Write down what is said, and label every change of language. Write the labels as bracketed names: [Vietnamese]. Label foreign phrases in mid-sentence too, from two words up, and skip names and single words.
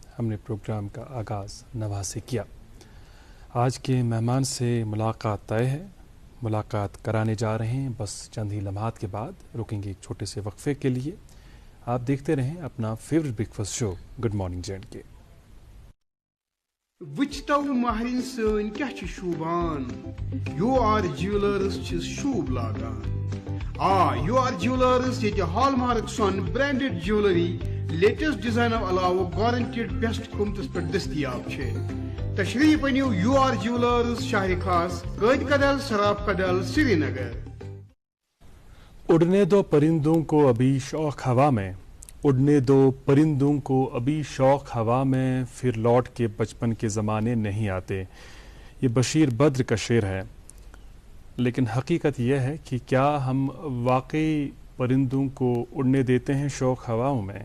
[Urdu] ہم نے پروگرام کا آغاز نواز سے کیا۔ آج کے مہمان سے ملاقات طے ہے، ملاقات کرانے جا رہے ہیں، بس چند ہی لمحات کے بعد رکیں گے ایک چھوٹے سے وقفے کے لیے۔ آپ دیکھتے رہیں اپنا [English] favourite breakfast show [Urdu] گڈ مارننگ J&K۔ [Kashmiri] وچتو مہرین سن کیا شوبان یو آر جیولرز شوب لاگان یو آر جیولرز یہ ہال مارک سون [English] branded jewellery latest [Kashmiri] ڈیزائنو علاوہ [English] guaranteed best [Kashmiri] قیمتس پہ دستیاب تشریف انیو یو آر جیولرز شہر خاص قید کدل سراف کدل سری نگر۔ [Urdu] اڑنے دو پرندوں کو ابھی شوق ہوا میں، اڑنے دو پرندوں کو ابھی شوق ہوا میں، پھر لوٹ کے بچپن کے زمانے نہیں آتے۔ یہ بشیر بدر کا شعر ہے، لیکن حقیقت یہ ہے کہ کیا ہم واقعی پرندوں کو اڑنے دیتے ہیں شوق ہواؤں میں؟